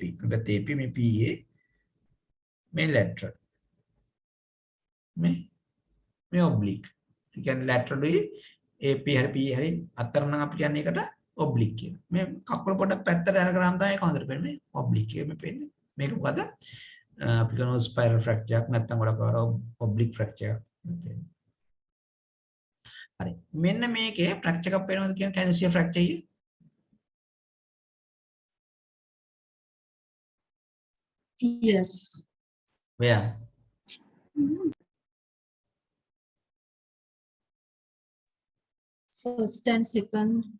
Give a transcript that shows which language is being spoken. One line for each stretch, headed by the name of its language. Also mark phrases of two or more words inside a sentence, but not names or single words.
Sinhala: මේකත් AP මේ PA. මේ lateral. මේ oblique. ඒ කියන්නේ laterally AP හරි PA හරි අතර නම් අපි කියන්නේ ඒකට oblique කියනවා. මේ කකුල පොඩක් පැත්තට යනකම් තමයි කොහොමද පේන්නේ මේ oblique එක මේ පේන්නේ. මේක මොකද? අපි කරන
English: spiral fracture
Sinhala: එකක් නැත්නම් ගොඩක්
English: oblique fracture
Sinhala: එකක් පේන්නේ. හරි. මෙන්න මේකේ fracture එකක් පේනවද කියන
English: can you see a fracture here? Yes. Where? First and second.